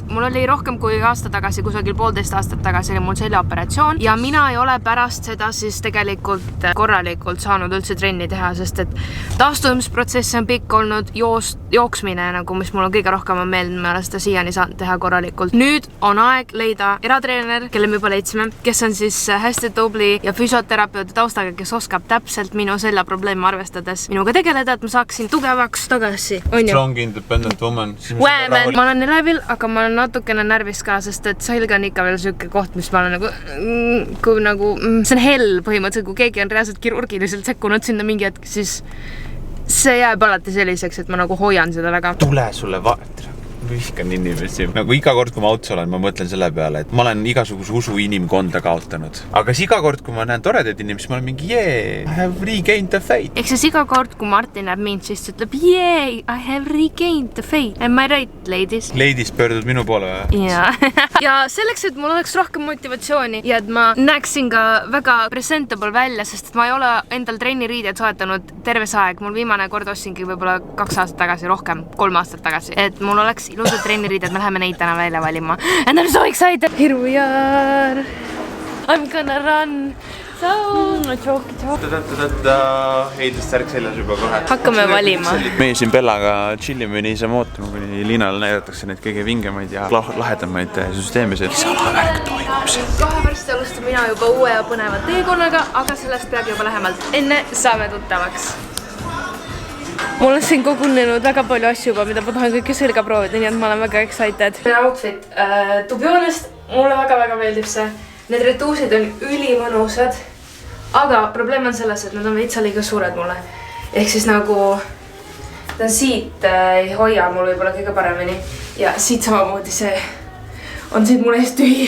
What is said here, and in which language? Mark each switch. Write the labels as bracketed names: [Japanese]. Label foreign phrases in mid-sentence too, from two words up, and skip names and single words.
[Estonian] Mul oli rohkem kui aasta tagasi, kusagil 1,5 aastat tagasi oli mul seljaoperatsioon ja mina ei ole pärast seda siis tegelikult korralikult saanud üldse trenni teha, sest et taastumisprotsess on pikk olnud, jooksmine, nagu mis mul on kõige rohkem on meeldinud, ma olen seda siiani saanud teha korralikult. Nüüd on aeg leida eratreener, kelle me juba leidsime, kes on siis hästi tubli ja füsioterapeudi taustaga, kes oskab täpselt minu seljaprobleeme arvestades minuga tegeleda, et ma saaksin tugevaks tagasi. [English] Strong independent woman. [Estonian] Wäämen, ma olen elevil, aga ma olen natukene närvis ka, sest et selg on ikka veel selline koht, mis ma olen nagu, see on hell põhimõtteliselt, kui keegi on reaalselt kirurgiliselt sekkunud sinna mingi hetk, siis see jääb alati selliseks, et ma nagu hoian seda väga. Tule sulle vihkan inimesi. Nagu iga kord, kui ma autos olen, ma mõtlen selle peale, et ma olen igasuguse usu inimkonda kaotanud. Aga siis iga kord, kui ma näen toredaid inimesi, ma olen mingi [English] I have regained the faith. [Estonian] Ehk siis iga kord, kui Martin näeb mind, siis ta ütleb [English] I have regained the faith. Am I right, ladies? [Estonian] Ladies pöördud minu poole või? Ja. Ja selleks, et mul oleks rohkem motivatsiooni ja et ma näeksin ka väga presentable välja, sest et ma ei ole endal trenniriided soetanud terves aeg. Mul viimane kord ostsingi võib-olla 2 aastat tagasi, rohkem, 3 aastat tagasi. Et mul oleks ilusad trenniriided, me läheme neid täna välja valima. [English] And I'm so excited! Here we are! I'm gonna run! So... [Estonian] Heidest särk seljas juba kohe. Hakkame valima. Meie siin Bellaga chillime niisama ootama, kuni Liinale näidatakse neid kõige vingemaid ja lahedamaid süsteeme. Salavärk toimub siin. Kohe varsti alustan mina juba uue ja põneva teekonnaga, aga sellest peagi juba lähemalt. Enne saame tuttavaks. Mul on siin kogunenud väga palju asju juba, mida ma tahan kõike selga proovida, nii et ma olen väga excited. [English] Outfit, to be honest, [Estonian] mulle väga meeldib see. Need retuusid on ülimõnusad, aga probleem on selles, et nad on veitsa liiga suured mulle. Ehk siis nagu ta siit ei hoia mul võib-olla kõige paremini ja siit samamoodi see on siit mul eest tühi.